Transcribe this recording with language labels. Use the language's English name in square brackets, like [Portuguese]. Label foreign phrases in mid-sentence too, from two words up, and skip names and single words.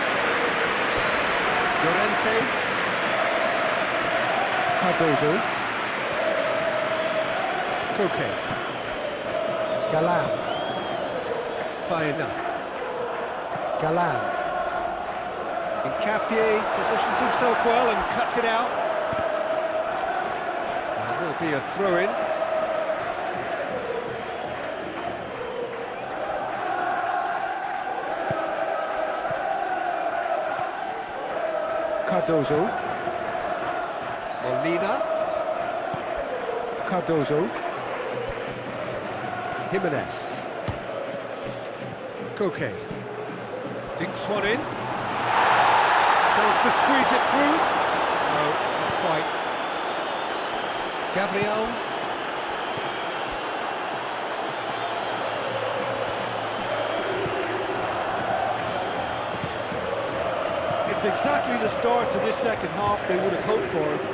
[English] Llorente. Cardozo. Koke. Galan. Baena. Galan. Nkapie positions himself well and cuts it out. There will be a throw-in. Cardozo. Molina. Cardozo. Jimenez. Koke. Dinks one in. Chance to squeeze it through. No, not quite. Gabriel. It's exactly the start to this second half they would have hoped for.